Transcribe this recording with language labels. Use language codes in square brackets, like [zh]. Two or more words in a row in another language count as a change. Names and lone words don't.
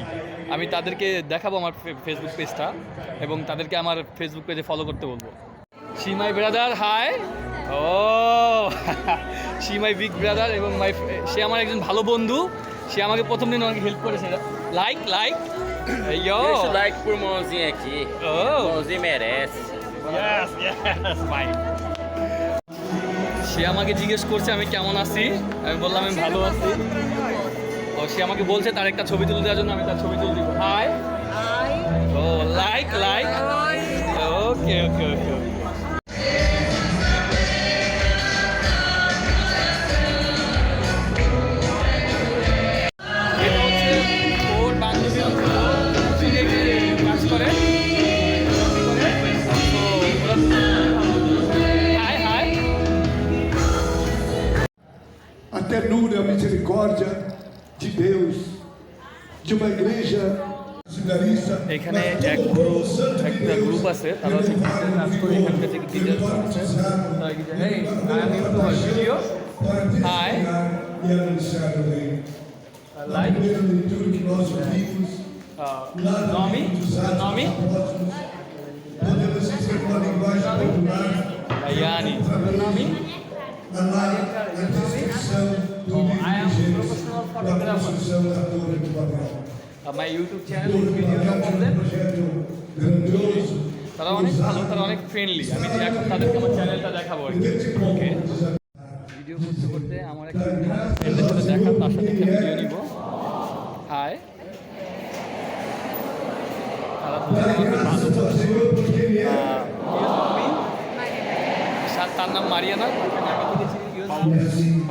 [bn] আমি তাদেরকে দেখাবো আমার ফেসবুক পেজটা এবং তাদেরকে আমার ফেসবুক পেজে ফলো করতে বলবো। [en] She my brother, hi. Oh she my big brother [bn] এবং সে আমার একজন ভালো বন্ধু। সে আমাকে প্রথম দিন অনেক হেল্প করেছে। [en] like yo, [pt] Deixa o like pro irmãozinho aqui. ও O irmãozinho merece. [en] yes yes ভাই। [bn] সে আমাকে জিজ্ঞেস করছে আমি কেমন আছি, আমি বললাম আমি ভালো আছি। ও সে আমাকে বলছে তার একটা ছবি তুলে দেওয়ার জন্য, আমি তার ছবি তুলে দিব। [en] Hi, oh like okay okay okay. [bn] এটা হচ্ছে ওর বান্ধবী, কাজ করে। [pt] A ternura e a misericórdia de Deus, de uma igreja seminarista. [bn] এখানে একটা গ্রুপ আছে, তারা হচ্ছে গিটার কাজ করে, এখানকার থেকে গিটার আছে। [en] Hey, I am into a video. Hi. [pt] E anunciar o reino. [en] Like. [pt] Primeiro de tudo que nós ouvimos, Nome? Nome? podemos dizer com a linguagem popular, Daiane. Nome? a descrição do livro [en] I am [pt] de Gênesis, [en] professional [pt] com a [en] photographer. [pt] construção da Torre de Babel. [en] My YouTube channel is video no problem. [pt] Projeto grandioso. [bn] তারা অনেক ভালো, তারা অনেক ফ্রেন্ডলি। আমি এখন তাদেরকে আমার চ্যানেলটা দেখাবো আর কি। ওকে, ভিডিও করতে করতে আমার একটা ফ্রেন্ডের সাথে দেখা, তার সাথে একটা ভিডিও নিব। হাই, তারা দুজনে অনেক ভালো। তার নাম মারিয়ানা, তাকে আমি দেখেছি।